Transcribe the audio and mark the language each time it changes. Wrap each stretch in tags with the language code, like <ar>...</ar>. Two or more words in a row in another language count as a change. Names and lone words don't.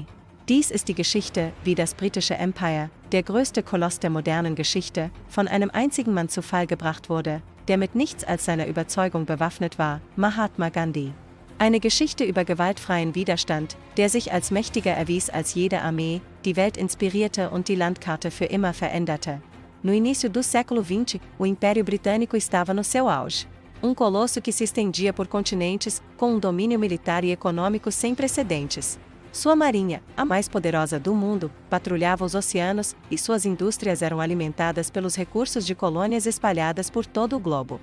<de>Dies ist die Geschichte, wie das britische Empire, der größte Koloss der modernen Geschichte, von einem einzigen Mann zu Fall gebracht wurde, der mit nichts als seiner Überzeugung bewaffnet war, Mahatma Gandhi. Eine Geschichte über gewaltfreien Widerstand, der sich als mächtiger erwies als jede Armee, die Welt inspirierte und die Landkarte für immer veränderte.</de> <pt>No início do século XX, o Império Britânico estava no seu auge. Colosso que se estendia por continentes, com domínio militar e econômico sem precedentes. Sua marinha, a mais poderosa do mundo, patrulhava os oceanos, e suas indústrias eram alimentadas pelos recursos de colônias espalhadas por todo o globo.</pt>